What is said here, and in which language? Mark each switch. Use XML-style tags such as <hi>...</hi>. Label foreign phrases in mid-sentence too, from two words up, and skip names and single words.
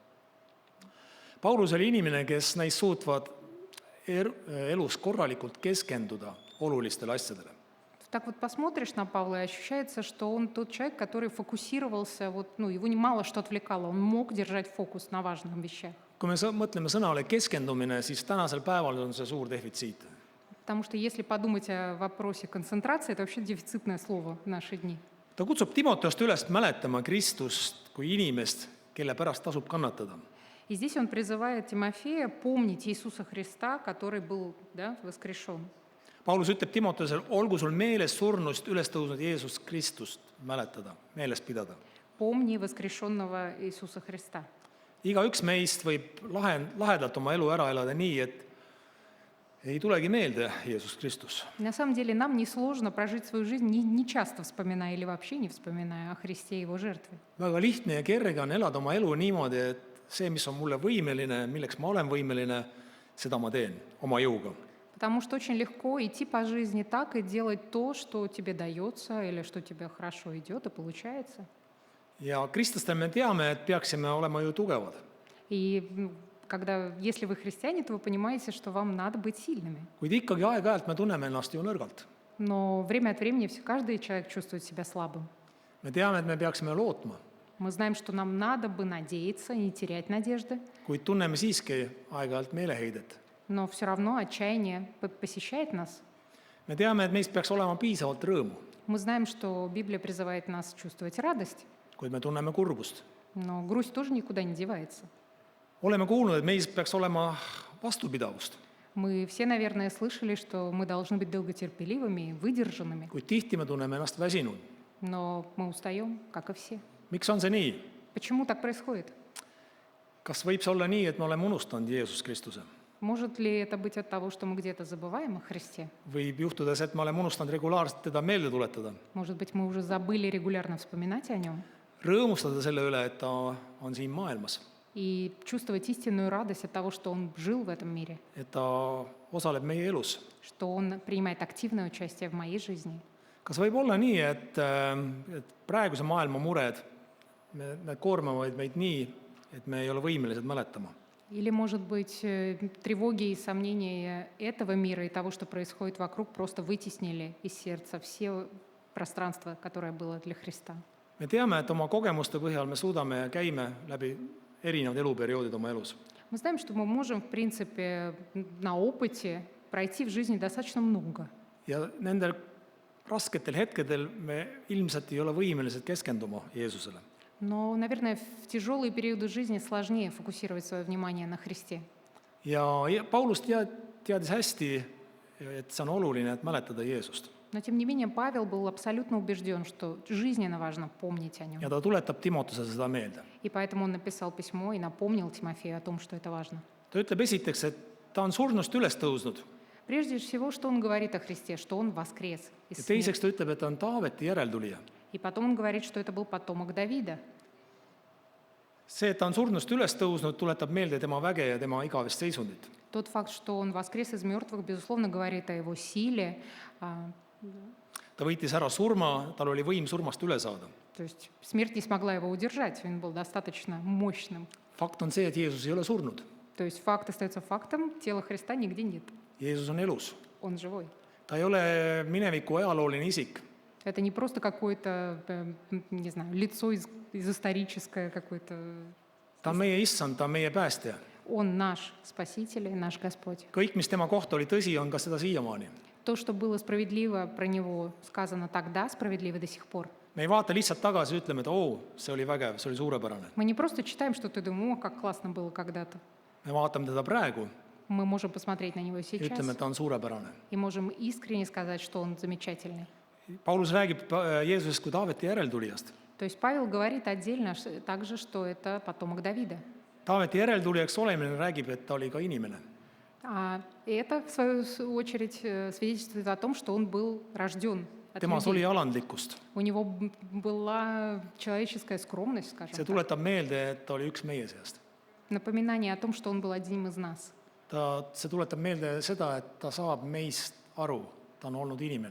<et>Paulus oli inimene, kes näis suutvad elus korralikult keskenduda olulistele asjadele.</et> <ru>Так вот посмотришь на Павла, и ощущается, что он тот человек, который фокусировался, его мало что отвлекало, он мог держать фокус на важных вещах.</ru> <et>Kui me mõtleme sõnale keskendumine, siis tänasel päeval on see suur defitsiit.</et> <ru>Потому что если подумать о вопросе концентрации, это вообще дефицитное слово в наши дни.</ru> <et>Ta kutsub Timoteost üles mäletama Kristust kui inimest, kelle pärast tasub kannatada.</et> <ru>И здесь он призывает Тимофея помнить Иисуса Христа, который был воскрешен.</ru> <et>Paulus ütleb Timoteusel, olgu sul meeles surnust üles tõusnud Jeesus Kristust mäletada, meeles pidada.</et> <ru>Помни воскрешенного Иисуса Христа.</ru> <et>Igaüks meist võib lahedalt oma elu ära elada nii, et ei tulegi meelde Jeesus Kristus.</et> <ru>На самом деле нам несложно прожить свою жизнь, не часто вспоминая или вообще не вспоминая о Христе и Его жертве.</ru> <et>Väga lihtne ja kerge on elada oma elu niimoodi, et see, mis on mulle võimeline, milleks ma olen võimeline, seda ma teen oma jõuga.</et> <ru>Потому что очень легко идти по жизни так и делать то, что тебе дается или что тебе хорошо идет и получается.</ru> <et>Ja kristlastel me teame, et peaksime olema ju tugevad.</et> <ru>И если вы христиане, то вы понимаете, что вам надо быть сильными.</ru> <et>Kuid ikkagi aeg-ajalt me tunneme ennast ju nõrgalt.</et> <ru>Но время от времени каждый человек чувствует себя слабым.</ru> <et>Me teame, et me peaksime lootma,</et> <ru>Мы знаем, что нам надо бы надеяться, не терять надежды,</ru> <et>kuid tunneme siiski aeg-ajalt meeleheidet.</et> <ru>но все равно отчаяние посещает нас.</ru> <et>Me teame, et meist peaks olema piisavalt rõõmu,</et> <ru>Мы знаем, что Библия призывает нас чувствовать радость,</ru> <et>kuid me tunneme kurbust.</et> <ru>но грусть тоже никуда не девается.</ru> <et>Oleme kuulnud, et meis peaks olema vastupidavust,</et> <ru>Мы все, наверное, слышали, что мы должны быть долготерпеливыми, выдержанными,</ru> <et>kuid tihti me tunneme ennast väsinud.</et> <ru>но мы устаем, как и все.</ru> <et>Miks on see nii?</et> <ru>Почему так происходит?</ru> <et>Kas võib see olla nii, et me oleme unustanud Jeesus Kristuse?</et> <ru>Может ли это быть от того, что мы где-то забываем о Христе?</ru> <et>Võib juhtuda see, et me oleme unustanud regulaarselt teda meelde tuletada.</et> <ru>Может быть, мы уже забыли регулярно вспоминать о нем</ru> <et>Rõõmustada selle üle, et ta on siin maailmas,</et> <ru>и чувствовать истинную радость от того, что он жил в этом мире,</ru> <et>et ta osaleb meie elus.</et> <ru>что он принимает активное участие в моей жизни.</ru> <et>Kas võib olla nii, et praeguse maailma mured, need koormavad meid nii, et me ei ole võimelised mäletama?</et> <ru>Или, может быть, тревоги и сомнения этого мира и того, что происходит вокруг, просто вытеснили из сердца все пространство, которое было для Христа.</ru> <et>Me teame, et oma kogemuste põhjal me suudame ja käime läbi erinevad eluperioodid oma elus.</et> <ru>Мы знаем, что мы можем, в принципе, на опыте пройти в жизни достаточно много.</ru> <et>ja nendel rasketel hetkedel me ilmselt ei ole võimelised keskenduma Jeesusele.</et> <ru>Но, наверное, в тяжелые периоды жизни сложнее фокусировать свое внимание на Христе.</ru> <et>Ja Paulus teadis hästi, et see on oluline, et mäletada Jeesust.</et> <ru>Но, тем не менее, Павел был абсолютно убежден, что жизненно важно помнить о нем.</ru> <et>Ja ta tuletab Timotuse seda meelde.</et> <ru>И поэтому он написал письмо и напомнил Тимофею о том, что это важно.</ru> <et>Ta ütleb esiteks, et ta on surnust üles tõusnud</et> <ru>Прежде всего, что он говорит о Христе, что он воскрес из</ru> <et>ja</et> <ru>смерти.</ru> <et>teiseks ta ütleb, et ta on Taaveti järeltulija.</et> <ru>И потом он говорит, что это был потомок Давида.</ru> <et>See, et ta on surnust üles tõusnud, tuletab meelde tema väge ja tema igavest seisundit.</et> <ru>Тот факт, что он воскрес из мертвых, безусловно, говорит о его силе.</ru> <et>Ta võitis ära surma, tal oli võim surmast üle saada.</et> <ru>То есть смерть не смогла его удержать, он был достаточно мощным.</ru> <et>Fakt on see, et Jeesus ei ole surnud.</et> <ru>То есть факт остается фактом, тела Христа нигде нет.</ru> <et>Jeesus on elus.</et> <ru>Он живой.</ru> <et>Ta ei ole mineviku ajalooline isik.</et> <ru>Это не просто какое-то, не знаю, лицо из историческое какое-то.</ru> <et>Ta on meie issand, ta on meie päästja.</et> <ru>Он наш Спаситель и наш Господь.</ru> <et>Kõik, mis tema kohta oli tõsi, on ka seda siiamaani.</et> <ru>То, что было справедливо про Него сказано тогда, справедливо до сих пор.</ru> <et>Me ei vaata lihtsalt tagasi ja ütleme, et see oli vägev, see oli suurepärane.</et> <ru>Мы не просто читаем что-то и думаем, о, как классно было когда-то.</ru> <et>Me vaatame teda praegu</et> <ru>Мы можем посмотреть на Него</ru> <et>ja</et> <ru>сейчас</ru> <et>ütleme, et ta on suurepärane.</et> <ru>и можем искренне сказать, что Он замечательный.</ru> <et>Paulus räägib Jeesusest kui Taaveti järeltulijast.</et> <ru>То есть Павел говорит отдельно также, что это потомок Давида.</ru> <et>Taaveti järeltulijaks olemine räägib, et ta oli ka inimene.</et> <ru>И это, в свою очередь, свидетельствует о том, что он был рожден от</ru> <et>Temas oli</et> <ru>людей.</ru> <et>alandlikkust.</et> <ru>У него была человеческая скромность, скажем</ru> <et>See</et> <ru>так.</ru> <et>tuletab meelde, et ta oli üks meie seast.</et> <ru>Напоминание о том, что он был одним из нас.</ru> <et>See tuletab meelde seda, et ta saab meist aru, ta on olnud inimene.</et>